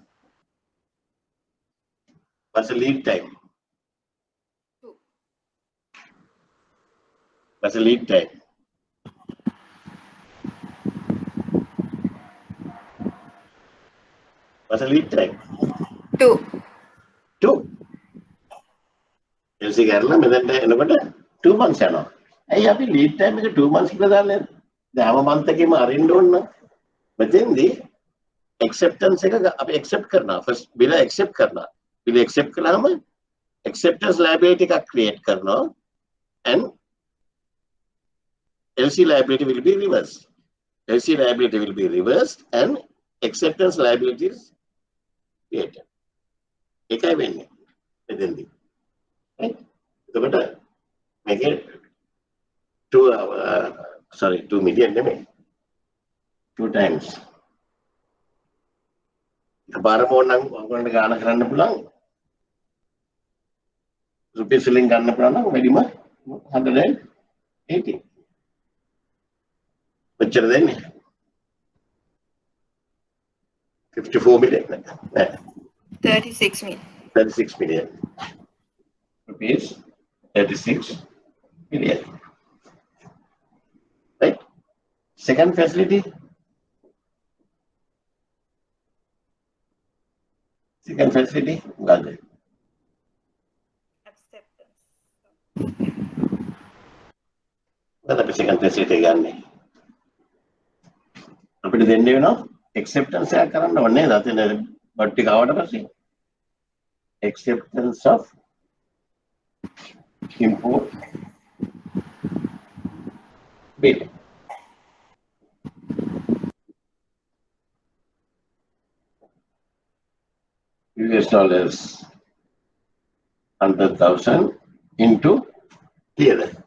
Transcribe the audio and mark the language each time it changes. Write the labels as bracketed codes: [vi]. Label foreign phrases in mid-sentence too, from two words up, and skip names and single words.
[en] What's the lead time? What's the lead time? What's the lead time? 2. 2. [si] LC කරලා මෙතනට එනකොට [en] 2 months [si] යනවා. ඇයි අපි [en] lead time [si] එක [en] 2 months [si] කියලා දාන්නේ? දැන් හැම month එකෙම අරින්න ඕන නම් මෙතෙන්දී acceptance එක අපි accept කරනවා. [en] first bill accept කරනවා. bill accept කළාම acceptance liability එකක් create කරනවා and LC liability will be reversed. LC liability will be reversed and acceptance liabilities created. [si] එකයි වෙන්නේ මෙතෙන්දී. right? එතකොට මේකේ 2 million නෙමෙයි 2 times එකපාරම ඕනනම් ඔයගොල්ලන්ට ගාන කරන්න පුළුවන් රුපියල් වලින් ගන්න පුළුවන් නම් වැඩිම 180 මෙච්චර දෙන්නේ 54 million නෑ [en] 36 million. 36 million rupees 36 million. Right? Second facility. Second facility. Got it. Acceptance. What is second facility [si] ගන්නේ? අපිට දෙන්නේ වෙනවා acceptance එක කරන්න ඕනේ නේද? අතන බට් ටික ආවට පස්සේ [en] acceptance of import bill. US dollars 100,000 into here.